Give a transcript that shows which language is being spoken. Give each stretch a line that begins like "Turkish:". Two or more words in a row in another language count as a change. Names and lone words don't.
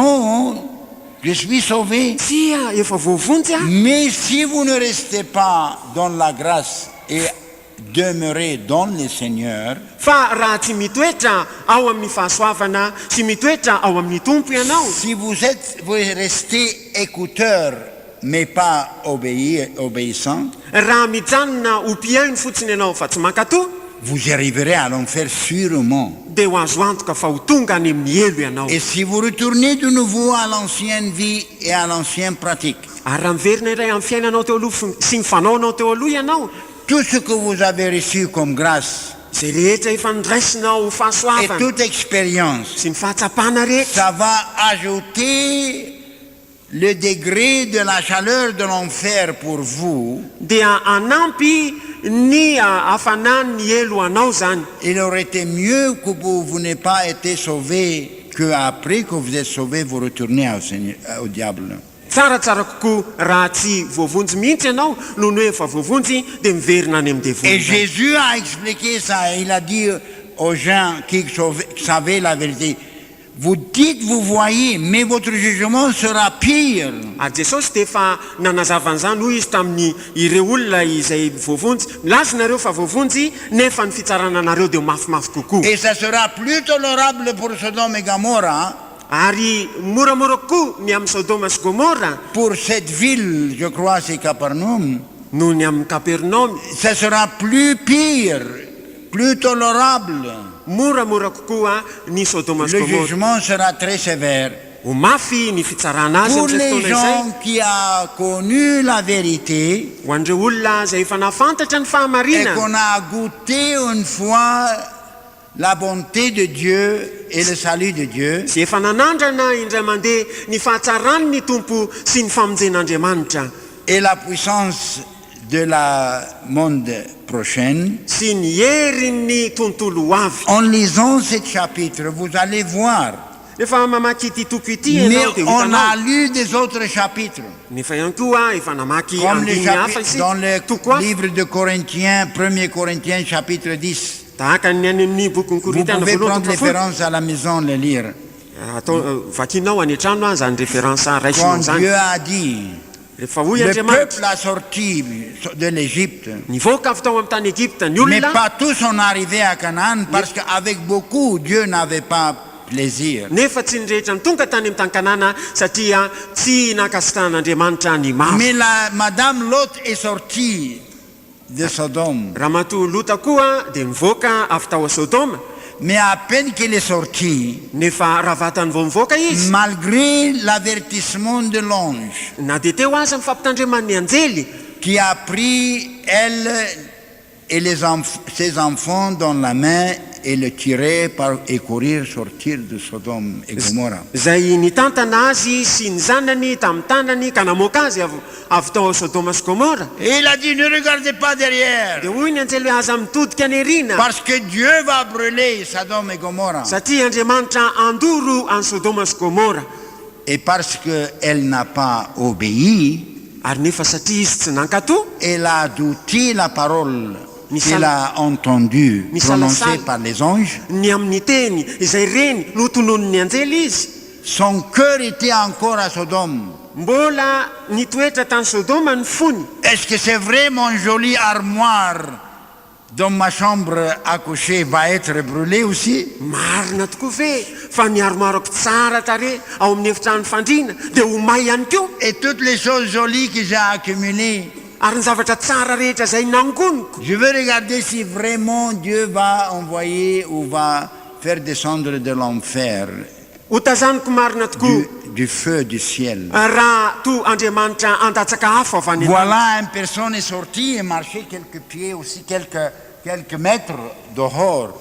French: Non, je suis sauvé.
Malagasy: Tsy efa voavonjy
French: Mais si vous ne restez pas dans la grâce et demeurez dans le Seigneur,
Malagasy: fa raha tsy mitoetra ao amin'ny fahasoavana sy mitoetra ao amin'ny tompo ianao,
French: si vous restez écouteur mais pas obéissant,
Malagasy: raha mijanona ho mpiaino fotsiny ianao fa tsy mankatoa,
French: vous arriverez à l'enfer sûrement.
Malagasy: dia ho azo antoka fa ho tonga any amin'ny elo ianao.
French: Et si vous retournez de nouveau à l'ancienne vie et à l'ancienne pratique,
Malagasy: Ary raha miverina iray amin'ny fiainanao teo aloha sy ny fanaonao teo aloha ianao,
French: tout ce que vous avez reçu comme grâce
Malagasy: zay rehetra efa niraisinao ho
French: et
Malagasy: fahasoavana
French: toute expérience,
Malagasy: sy ny fahatsapana rehetra,
French: ça va ajouter le degré de la chaleur de l'enfer pour vous.
Malagasy: dia anampy ny hafanan'ny elo anao zany.
French: Il aurait été mieux que vous n'ayez pas été sauvé, qu'après que vous êtes sauvé, vous retournez au diable.
Malagasy: Tsaratsara kokoa raha tsy voavonjy mihitsy ianao noho ny hoe efa voavonjy dia miverina any amin'ny
French: Et
Malagasy: devona.
French: Jésus a expliqué ça. Il a dit aux gens qui savaient la vérité, vous dites, vous voyez, mais votre jugement sera pire.
Malagasy: Ary Jesosy dia efa nanazava an'izany hoy izy tamin'ny ireo olona izay voavonjy, lazonareo fa voavonjy nefa ny fitsarana anareo dia mafimafy kokoa.
French: Et ça sera plus tolérable pour Sodome et Gomorrhe,
Malagasy: Ary moramora kokoa ny amin'ny Sodoma sy Gomora
French: pour cette ville, je crois, c'est Capernaum.
Malagasy: noho ny amin'ny Kapernaum.
French: Ça sera plus pire, plus tolérable.
Malagasy: Moramora kokoa ny Sodoma sy
French: Le
Malagasy: Gomora.
French: jugement sera très sévère.
Malagasy: Ho mafy ny fitsarana azy
French: Pour
Malagasy: amin'izay
French: les
Malagasy: fotoana izay.
French: gens qui ont connu la vérité
Malagasy: Ho andreo olona izay efa nafantatra ny
French: et
Malagasy: fahamarina
French: qu'on a goûté une fois la bonté de Dieu et le salut de Dieu,
Malagasy: sy efa nanandrana indray mandeha ny fahatsarany ny tompo sy ny famonjen'Andriamanitra
French: et la puissance de la monde prochaine.
Malagasy: sy ny herin'ny tontolo ho avy.
French: En lisant ce chapitre, vous allez voir.
Malagasy: Rehefa mamaky ity toko ity
French: Mais
Malagasy: ianao dia
French: on a
Malagasy: hitanao.
French: lu des autres chapitres,
Malagasy: Nefa ihany koa efa namaky
French: comme les
Malagasy: andiny hafa
French: chapitres dans le
Malagasy: toko hafa.
French: livre de Corinthiens, 1er Corinthiens chapitre 10.
Malagasy: Tahaka ny any amin'ny bokyny
French: Vous
Malagasy: Korintana
French: pouvez
Malagasy: voalohany
French: prendre
Malagasy: toko folo.
French: référence à la maison, le lire.
Malagasy: Vakinao any an-trano zany référence raisinao
French: Quand
Malagasy: zany.
French: Dieu a dit,
Malagasy: Rehefa hoy
French: le
Malagasy: Andriamanitra
French: peuple a sorti de l'Égypte,
Malagasy: nivoaka avy tao amin'ny tany Egypta ny
French: mais
Malagasy: olona,
French: pas tous sont arrivés à Canaan parce qu'avec beaucoup, Dieu n'avait pas plaisir.
Malagasy: nefa tsy ny rehetra ny tonga tany amin'ny tany Kanana satria tsy nakasitrahan'Andriamanitra ny mafy.
French: Mais Madame Lot est sortie de Sodome.
Malagasy: Raha matoa Lota koa dia nivoaka avy tao a Sodoma,
French: Mais à peine qu'elle est sortie,
Malagasy: nefa raha vatany vao mivoaka izy,
French: malgré l'avertissement de l'ange
Malagasy: na dia teo aza mifampitandreman'ny anjely
French: qui a pris elle et ses enfants dans la main et le tirer et courir sortir de Sodome et Gomorrhe.
Malagasy: zay nitantana azy sy ny zanany tamin'ny tanany ka namoaka azy avy tao a Sodoma sy Gomora.
French: Et il a dit, ne regardez pas derrière,
Malagasy: Dia hoy ny anjely hoe aza mitodika any erina
French: parce que Dieu va brûler Sodome et Gomorrhe.
Malagasy: satria Andriamanitra andoro any Sodoma sy Gomora.
French: Et parce qu'elle n'a pas obéi,
Malagasy: ary nefa satria izy tsy nankatoa
French: elle a adouci la parole
Malagasy: Misal-
French: qu'elle a entendue
Malagasy: Misalasala.
French: prononcée par les anges.
Malagasy: ny amin'ny teny izay reny no tononon'ny anjely izy
French: Son cœur était encore à Sodome.
Malagasy: mbola nitoetra tany sodoma ny fony
French: Est-ce que c'est vrai mon joli armoire dans ma chambre à coucher va être brûlée aussi?
Malagasy: marina tokoa ve fa miaromaroko tsara tare ao amin'ny efitrano fandriana dia ho may ihany koa
French: Et toutes les choses jolies que j'ai accumulées,
Malagasy: ary ny zavatra tsara rehetra izay nangoniko
French: je veux regarder si vraiment Dieu va envoyer ou va faire descendre de l'enfer
Malagasy: ho tazaniko marina tokoa
French: du feu du ciel.
Malagasy: raha to andriamanitra andatsaka hafa avy any
French: Voilà, une personne est sortie et marchait quelques pieds aussi, quelques mètres dehors.